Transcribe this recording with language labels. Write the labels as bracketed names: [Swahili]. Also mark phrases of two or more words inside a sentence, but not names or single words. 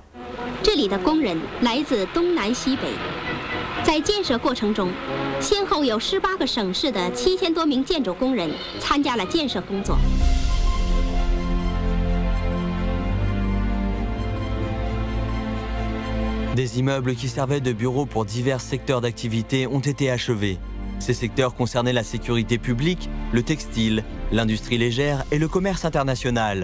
[Chinese] 这里的工人来自东南西北，在建设过程中，先后有18个省市的7000多名建筑工人参加了建设工作。 [French] Des immeubles qui servaient de bureaux pour divers secteurs d'activité ont été achevés. Ces secteurs concernaient la sécurité publique, le textile, l'industrie légère et le commerce international.